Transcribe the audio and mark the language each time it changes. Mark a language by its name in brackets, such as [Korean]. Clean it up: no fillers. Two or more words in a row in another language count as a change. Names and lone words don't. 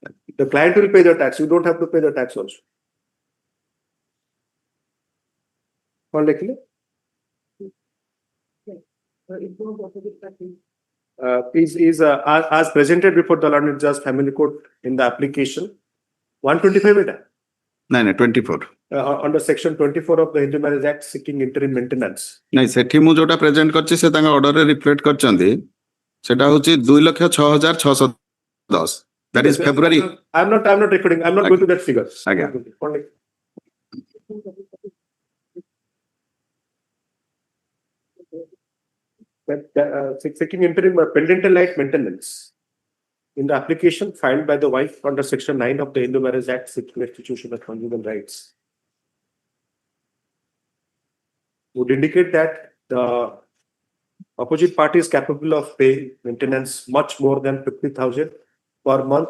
[English] The client will pay the tax. You don't have to pay the tax also. As presented before the learned judge family court in the application 125 No, 24. Under section 24 of the Hindu Marriage Act seeking interim maintenance. [Odia] ନାଇଁ ସେଠି ମୁଁ ଯୋଉଟା ପ୍ରେଜେଣ୍ଟ କରିଛି ସେ ତାଙ୍କ ଅର୍ଡରରେ ରିଫ୍ଲେକ୍ଟ କରିଛନ୍ତି ସେଟା ହଉଛି 2,06,610. [English] That is February. I'm not recording. I'm not going to that figure. [Odia] ଆଜ୍ଞା. [English] Seeking interim parental right maintenance in the application filed by the wife under section 9 of the Hindu Marriage Act seeking restitution of conjugal rights would indicate that the opposite party is capable of paying maintenance much more than 50,000 per month.